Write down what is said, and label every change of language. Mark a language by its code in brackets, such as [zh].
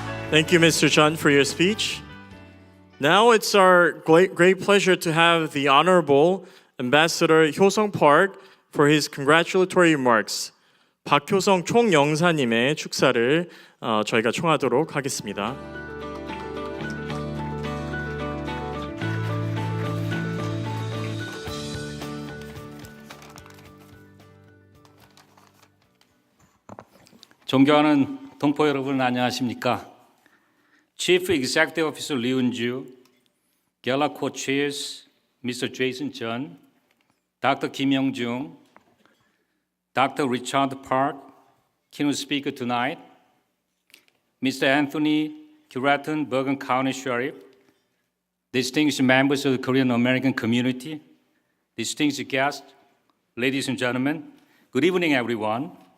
[en] Thank you, Mr. Chun, for your speech. Now it's our great pleasure to have the Honorable Ambassador Hyosung Park for his congratulatory remarks. [ko] 박효성 총영사님의 축사를 저희가 청하도록 하겠습니다. 존경하는 동포 여러분 안녕하십니까? [en] Chief Executive Officer Lee Eun-ju, Gala Co-Chairs Mr. Jason Chun, Dr. Kim Young-jung, Dr. Richard Park, keynote speaker tonight, Mr. Anthony Curaton, Bergen County Sheriff, distinguished members of the Korean American community, distinguished guests, ladies and gentlemen, good evening, everyone.